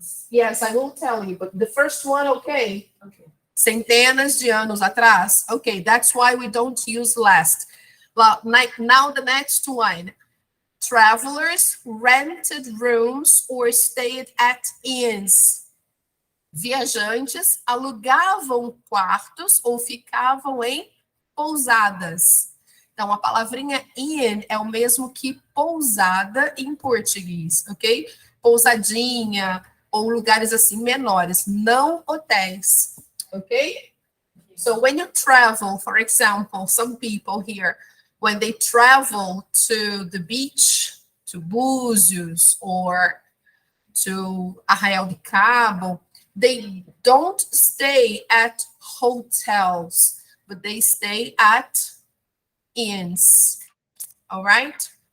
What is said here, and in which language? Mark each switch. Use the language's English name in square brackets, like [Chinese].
[English] Yes, I will tell you, but the first one, okay. [Portuguese] Centenas de anos atrás. [English] Okay, that's why we don't use last. Well, now the next one. Travelers rented rooms or stayed at inns. [Portuguese] Viajantes alugavam quartos ou ficavam em pousadas. Então, a palavrinha inn é o mesmo que pousada em português, ok? Pousadinha ou lugares assim menores, não hotéis, ok? [English] So, when you travel, for example, some people here, when they travel to the beach, to Búzios or to Arraial do Cabo, they don't stay at hotels, but they stay at inns. All right?